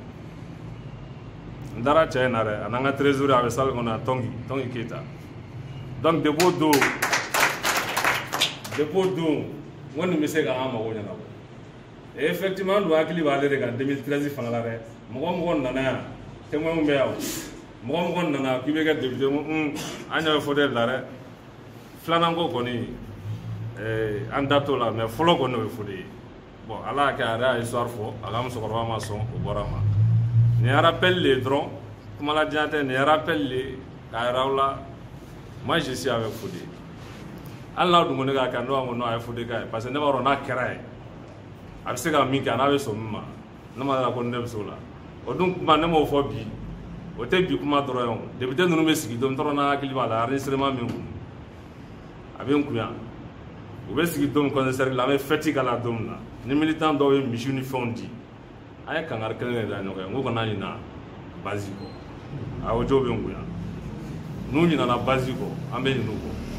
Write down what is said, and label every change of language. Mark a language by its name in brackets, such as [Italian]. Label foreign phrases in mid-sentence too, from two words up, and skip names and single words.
[Bambara] n taara cɛ in na dɛ a n'an ka trésorier a bɛ salle kɔnɔ Tongi Keita [French] donc depuis [Bambara] o don n ko nin bɛ se k'an mago ɲɛnabɔ [French] et effectivement [Bambara] an dun hakili b'ale de kan 2013 fanga la dɛ mɔgɔ nana yan témoin bɛ yan mɔgɔ nana k'i bɛ kɛ député an ɲɛ bɛ Fode la dɛ filanan ko kɔni an da t'o la mais fɔlɔ kɔni o ye Fode ye bon ala y'a kɛ a yɛrɛ y'a histoire fɔ a ka musokɔrɔba ma sɔn o bɔra ma nin ye rappel le dɔrɔn kumaladiya tɛ nin ye rappel le k'a yira aw la [French] moi je suis avec [Bambara] Fode hali n'a dun ko ne k'a kɛ ne b'a fɔ non a ye Fode k'a ye [French] parce que [Bambara] ne b'a dɔn n'a kɛra ye a bɛ se ka min kɛ a n'a bɛ sɔn min ma ne ma dala ko ne bɛ se o la o dun kuma ne m'o fɔ bi o tɛ bi kuma dɔrɔn ye o député ninnu bɛ sigi don tɔrɔ n'a hakili b'a la enregistrement min kun a bɛ n kun yan u bɛ sigi don concert la an bɛ fête k'a la don min na ni militant dɔw ye misiw ni fɛnw di an ye kangari kelen de da ɲɔgɔn ye n ko kana ɲina base kɔ a o jo bɛ n kun yan n'u ɲinana base kɔ an bɛ ɲin'u kɔ